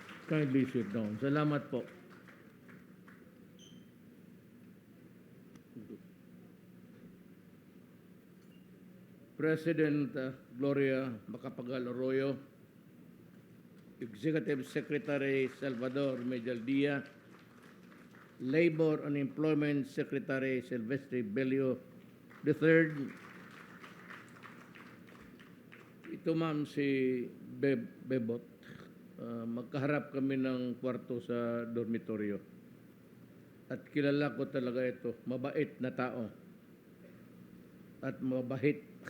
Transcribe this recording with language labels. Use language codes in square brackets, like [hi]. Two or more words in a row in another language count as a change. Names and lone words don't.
[en] kindly sit down. [tl] Salamat po. President Gloria Macapagal Arroyo, Executive Secretary Salvador Medialdea, Labor and Employment Secretary Silvestre Bello III. Ito ma'am si Bebot. Magkaharap kami ng kwarto sa dormitoryo. At kilala ko talaga ito, mabait na tao. At mabait.